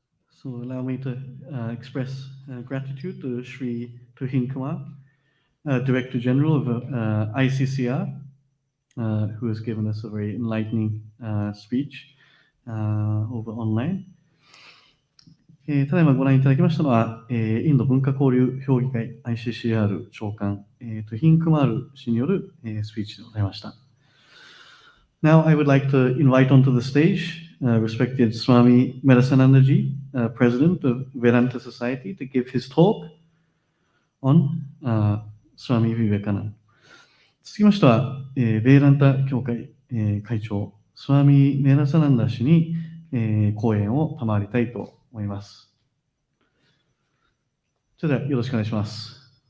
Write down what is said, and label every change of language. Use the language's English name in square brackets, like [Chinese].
[English] So allow me to express gratitude to Sri Tuhin Kumar, Director General of ICCR, who has given us a very enlightening speech over online. [Japanese] ただいまご覧いただきましたのは、インド文化交流評議会 ICCR 長官、トゥヒンクマール氏による、スピーチでございました。 [English] Now I would like to invite onto the stage respected Swami Vivekananda, President of Vedanta Society, to give his talk on Swami Vivekananda. [Japanese] 続きましては、ベーランタ協会、会長、スワミ・メラサナンダ氏に、講演を賜りたいと思います。それではよろしくお願いします。